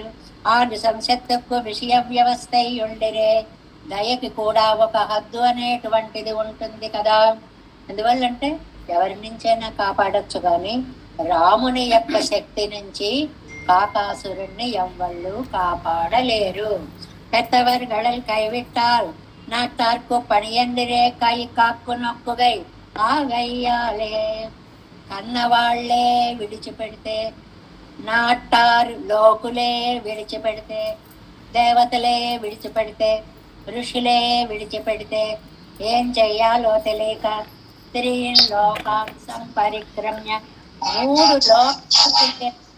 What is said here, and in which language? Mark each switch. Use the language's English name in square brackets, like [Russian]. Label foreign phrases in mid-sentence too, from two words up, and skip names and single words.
[Telugu] ఆనుశంసత్తుకు విషయ వ్యవస్థ ఉండిరే. దయకి కూడా ఒక హద్దు అనేటువంటిది ఉంటుంది కదా. అందువల్లంటే ఎవరి నుంచైనా కాపాడొచ్చు కానీ రాముని యొక్క శక్తి నుంచి కాకాసురుణ్ణి ఎవ్వళ్ళు కాపాడలేరు. [Tamil] பெத்தவர்கள் கைவிட்டால் நாட்டார்க்கு பணியெந்திரே கை காக்கு நொக்குகை ஆகையாலே. [Telugu] కన్నవాళ్లే విడిచిపెడితే, నాటారు లోకులే విడిచిపెడితే, దేవతలే విడిచిపెడితే, ఋషులే విడిచిపెడితే ఏం చెయ్యాలో తెలియక [Sanskrit] త్రీలోకాం సంపరిక్రమ్య [Telugu] 3 లోకాలు